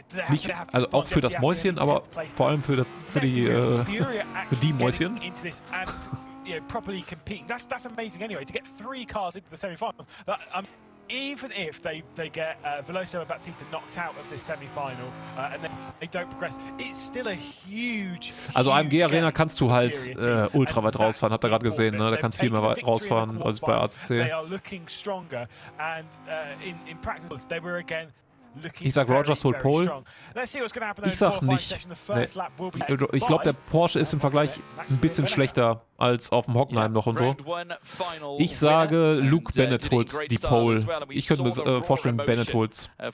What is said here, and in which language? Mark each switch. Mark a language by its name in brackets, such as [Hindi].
[German] Nicht, also auch für das Mäuschen, aber vor allem für die Mäuschen. [English] Properly competing. That's amazing anyway, to get 3 cars into the semi-finals. Even if they get Veloso and Baptista knocked out of this semi-final and then they don't progress, it's still a huge. [German] Also AMG Arena kannst du halt ultra weit rausfahren, habt ihr gerade gesehen, ne? Da kannst du viel mehr rausfahren als bei ACC. [English] They are looking stronger and in practice they were again. [German] Ich sag, Rogers holt Pole. Ich sag nicht. Nee. Ich glaube, der Porsche ist im Vergleich ein bisschen schlechter als auf dem Hockenheim noch und so. Ich sage, Luke Bennett holt die Pole. Ich könnte mir vorstellen, Bennett holt's.